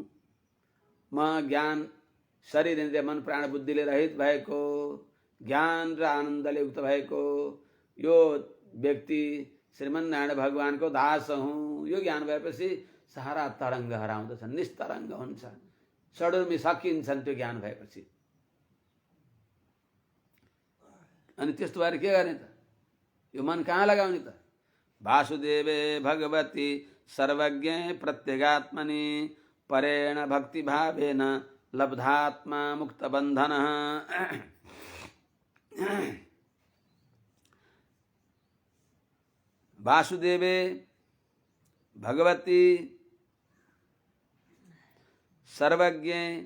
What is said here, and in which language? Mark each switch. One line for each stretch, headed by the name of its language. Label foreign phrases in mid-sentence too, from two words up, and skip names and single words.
Nepali: म ज्ञान शरीर इन्द्रिय मन प्राण बुद्धिले रहित भएको, ज्ञान र आनन्दले युक्त भएको यो व्यक्ति श्रीमन्नारायण भगवानको दास हुँ। यो ज्ञान भएपछि सारा तरङ्ग हराउँदछन्, निस्तरङ्ग हुन्छ, षडुर्मी सकिन्छन् त्यो ज्ञान भएपछि। अनि त्यस्तो भएर के गर्ने त? यो मन कहाँ लगाउने त?
Sanskrit: वासुदेवे भगवती सर्वज्ञे प्रत्यगात्मनि परेण भक्ति भावेन लब्धात्मा मुक्त बन्धन। वासुदेवे भगवती सर्वज्ञे